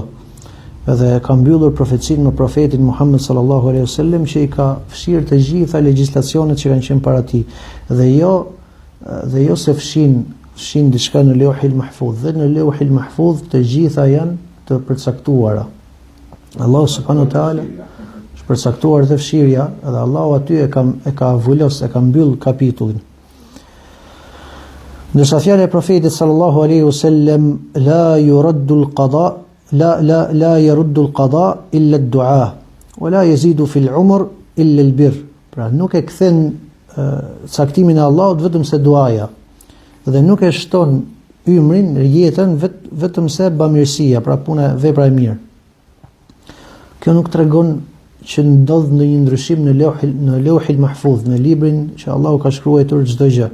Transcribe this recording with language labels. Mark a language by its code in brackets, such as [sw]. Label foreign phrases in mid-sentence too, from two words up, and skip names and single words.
[sq] Edhe ka mbyllur profecinë me profetin Muhammed [ar] صلى الله عليه وسلم, [sq] që i ka fshirë të gjitha legjislacionet që kanë qenë para tij, dhe jo se fshin diçka në Lauhil Mahfuz. Dhe në Lauhil Mahfuz të gjitha janë të përcaktuara. Allahu [ar] سبحانه وتعالى [sq] është përcaktuar dhe fshirja, edhe Allahu aty e ka vulos, e ka mbyll kapitullin. Ndërsa fjala e profetit [ar] صلى الله عليه وسلم, لا يرد القضاء لا يرد القضاء إلا الدعاء ولا يزيد في العمر إلا البر. [sq] Pra nuk e kthen caktimin e Allahut vetëm se duaja, dhe nuk e shton ymrin, jetën vetëm se bamirësia, pra puna, vepra e mirë. Kjo nuk tregon që ndodh ndonjë ndryshim në Lauhil Mahfuz, në librin që Allahu ka shkruar çdo gjë.